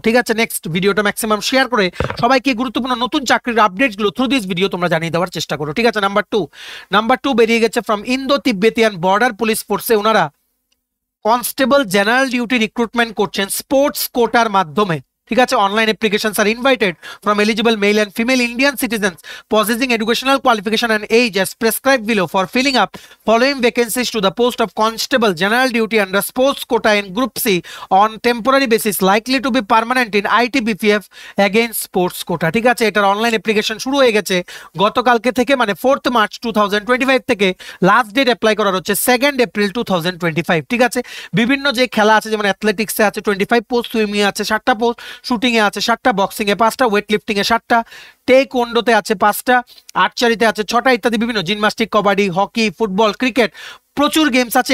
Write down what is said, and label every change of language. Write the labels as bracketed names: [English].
[Bangla] ঠিক আছে, নেক্সট ভিডিওটা ম্যাক্সিমাম শেয়ার করে সবাইকে গুরুত্বপূর্ণ নতুন চাকরির আপডেটসগুলো [English] through this video [Bangla] তোমরা জানিয়ে দেওয়ার চেষ্টা করো। ঠিক আছে, নাম্বার 2 বেরিয়ে গেছে from Indo Tibetan border police ফোর্সে। ওনারা কনস্টেবল জেনারেল ডিউটি রিক্রুটমেন্ট করছেন স্পোর্টস কোটার মাধ্যমে। ঠিক আছে, [English] Online applications আর invited from eligible male and female Indian citizens possessing educational qualification and age as prescribed below for filling up following vacancies to the post of constable general duty under sports quota in group C on temporary basis likely to be permanent in ITBPF against sports quota। [Bangla] ঠিক আছে, এটার online application শুরু হয়ে গেছে গতকালকে থেকে, মানে 4 March 2025 থেকে। লাস্ট ডেট অ্যাপ্লাই করার হচ্ছে 2 এপ্রিল 2025। ঠিক আছে, বিভিন্ন যে খেলা আছে যেমন অ্যাথলেটিক্সে আছে 25 পোস্ট, সুইমিং আছে 7টা পোস্ট, শুটিং এ আছে 7টা, বক্সিং এ 5টা, ওয়েট লিফটিং এ 7টা, টেকওয়ান্ডোতে আছে 5টা, আর্চারিতে আছে 6টা ইত্যাদি বিভিন্ন gymnastic, kabaddi, hockey, football, cricket, প্রচুর গেমস আছে।